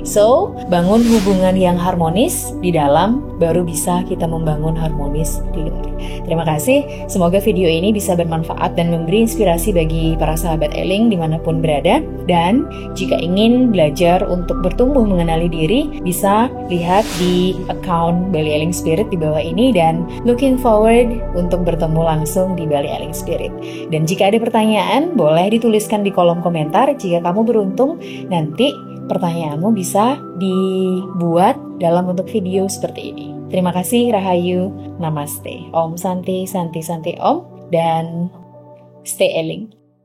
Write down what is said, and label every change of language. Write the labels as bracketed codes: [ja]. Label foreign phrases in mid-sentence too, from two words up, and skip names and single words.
[id] So, bangun hubungan yang harmonis di dalam, baru bisa kita membangun harmonis di luar. Terima kasih, semoga video ini bisa bermanfaat dan memberi inspirasi bagi para sahabat Eling dimanapun berada. Dan jika ingin belajar untuk bertumbuh mengenali diri, bisa lihat di account Bali Eling Spirit di bawah ini, dan [en] looking forward [id] untuk bertemu langsung di Bali Eling Spirit. Dan jika ada pertanyaan, boleh dituliskan di kolom komentar. Jika kamu beruntung, nanti pertanyaanmu bisa dibuat dalam bentuk video seperti ini. Terima kasih, Rahayu, Namaste, [sa] Om Santi, Santi, Santi, Om, [id] dan stay Eling.